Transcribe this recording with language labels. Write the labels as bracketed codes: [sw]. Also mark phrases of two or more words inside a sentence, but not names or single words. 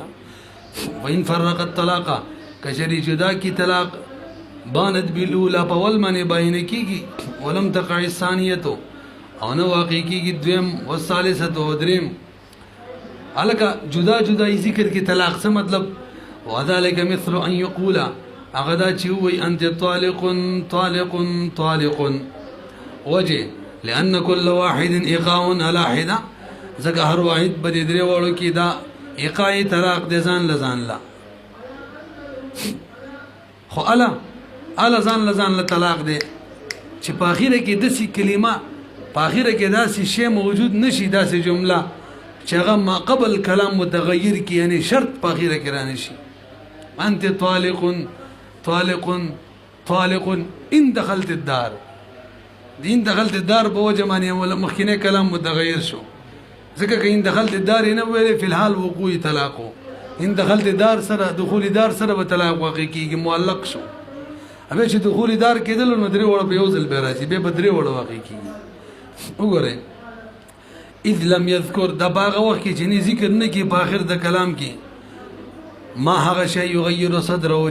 [ar] وإن فرق الطلاقه [ps] که چېرې جدا کي طلاق [ar] بانت بالاولى [ps] په اول باندې باینه کېږي [ar] ولم تقع الثانیة [ps] او نه واقع کېږي دویم والثالثة او دریم. هلکه جدا جدا یې ذکر کې طلاق څه مطلب؟ [ar] وذلك مثل ان يقول [ps] هغه دا چې ووایي [ar] انت طالق طالق طالق. وجه لأن كل واحد ایقاع على حده [ps] ځکه هر واحد په دې درې واړو کې دا ایقاع طلاق دی ځان له ځان له خو اله ځان له طلاق دی چې په اخره کې داسې کلمه په اخره کې داسې شی موجود نشي داسې جمله چې هغه ما قبل کلام متغیر کې یعنی شرط په اخره کې رانه شي. [ar] انت طالق طالق طالق ان دخلت الدار دین دخلت الدار [ps] په وجه باندې مخکینه کلام متغیر شو ځکه که [ar] ان دخلت الدار [ps] نه ویلې [ar] فی الحال [ps] وقوع طلاقو [ar] ان دخلت الدار [ps] سره دخول دار سره به طلاق واقع کېږي معلق شو. بیا چې دخول دار کېدل نو درې واړه په یو ځل بیا راځي بیا به درې واړه واقع کېږي. وګورئ [ar] اذ لم یذکر [ps] دا په هغه وخت کې چې نه ذکر نه کړي په آخر د کلام کې ما هغه شی [ar] یغیر صدره